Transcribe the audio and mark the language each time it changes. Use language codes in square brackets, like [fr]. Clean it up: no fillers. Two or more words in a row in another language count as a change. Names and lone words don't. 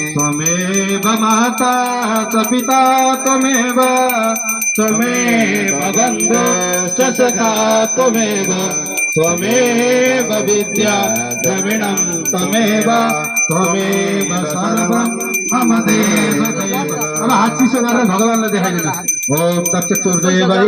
[sa] त्वमेव माता च पिता त्वमेव त्वमेव बन्धुश्च सखा त्वमेव त्वमेव विद्या द्रविणं त्वमेव त्वमेव सर्वं मम देव देव। [ne] अब हात चिसो गरेर भगवानलाई देखाइदिनुहोस्। ओम दक्ष चोरदेव